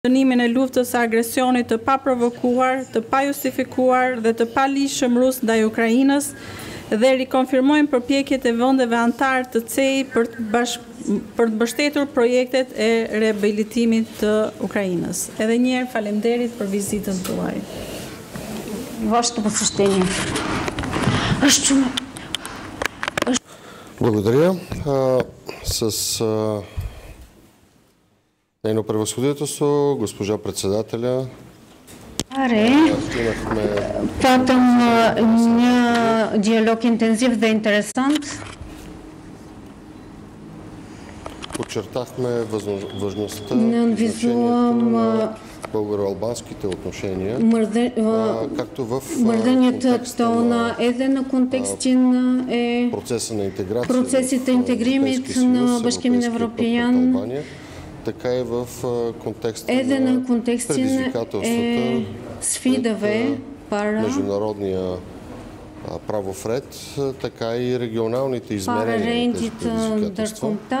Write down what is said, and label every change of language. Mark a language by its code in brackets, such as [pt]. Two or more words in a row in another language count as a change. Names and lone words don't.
[sq] Dënimin e luftës së agresionit të paprovokuar, të pajustifikuar dhe të palishmërues ndaj Ukrainës dhe rikonfirmojmë përpjekjet e vendeve antar të CEI për të mbështetur projektet e riabilitimit të Ukrainës. Edhe një herë faleminderit për vizitën tuaj. [bg] Вашето посещение. Благодаря. С нейно превъзходителство, госпожа председателя. [sq] Patëm një dialog intenziv dhe interesant. [bg] Подчертахме важността на българо-албанските отношения, както в контекста на процеса на интеграция в Европейския съюз, Албания, така и в контекста на предизвикателствата пред международния правов ред, така и регионалните измерения на тези предизвикателства.